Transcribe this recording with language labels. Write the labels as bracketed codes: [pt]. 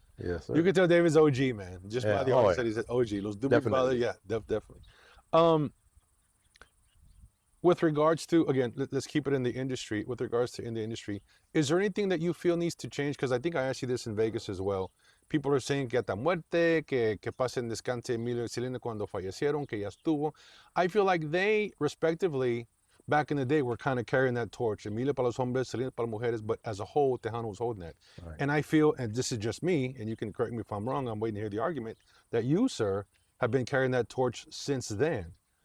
[en] Yes, sir. You can tell David's OG, man. Just by Yeah. the Oh, artist yeah. that he said OG. Los Doobie Definitely. Brothers, yeah, definitely. With regards to, again, let's keep it in the industry. With regards to in the industry, is there anything that you feel needs to change? Because I think I asked you this in Vegas as well. People are saying [es] que hasta muerte, que pasen descanse Emilio y Selena cuando fallecieron, que ya estuvo. [en] I feel like they, respectively, back in the day, were kind of carrying that torch. Emilio [es] para los hombres, Selena para las mujeres, [en] but as a whole, Tejano was holding that. Right. And I feel, and this is just me, and you can correct me if I'm wrong, I'm waiting to hear the argument, that you, sir, have been carrying that torch since then.